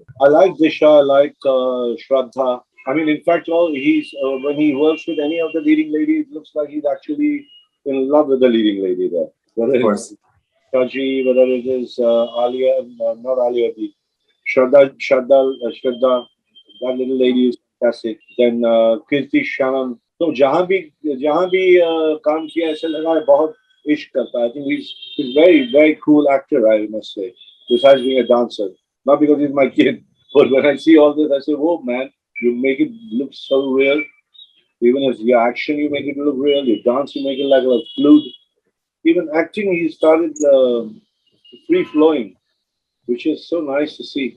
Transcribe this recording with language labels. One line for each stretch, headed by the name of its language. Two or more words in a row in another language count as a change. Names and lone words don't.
English: I like Disha, I like Shraddha. I mean, in fact, when he works with any of the leading ladies, it looks like he's actually in love with the leading lady there. Whether of course. Shaji, whether it is Alia, not Alia, Shraddha, that little lady is fantastic.
Hindi: Then Kirti Shanam. So जहाँ भी काम किया ऐसा लगा है बहुत ish karta.
English: I think he's very, very cool actor, I must say, besides being a dancer. Not because he's my kid, but when I see all this, I say, whoa, man, you make it look so real. Even as your action, you make it look real. Your dance, you make it like a flute. Even acting, he started free flowing, which is so nice to see.